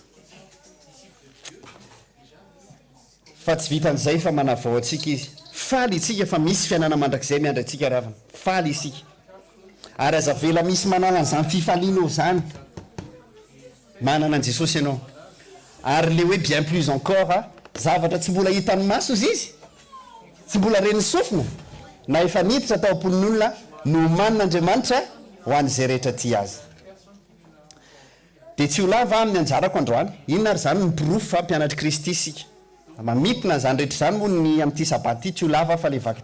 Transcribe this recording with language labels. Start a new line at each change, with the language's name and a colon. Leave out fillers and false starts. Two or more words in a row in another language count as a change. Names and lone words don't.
Malagasy: fa tsy vitan'izay fa manavao atsika izy faly itsika fa misy fiainana mandrakizay miandratsika ravana faly isika ary aza vela misy manana an'izany fifalianao zany manana an' jesosy ianao ary le hoe
French: bien plus encore
Malagasy: zavatra tsy mbola hitany maso izy tsy mbola reny sofina na efa niditra tao am-ponin'olona no manin'andriamanitra ho an'izay rehetra ty azy dia tsy ho lava amin'ny anjarako androany inona ary zany mipirofo fa mpianatry kristy isika mamitona zany rehetra zany moa ny am'ty sabaty tsy ho lava fa le vaky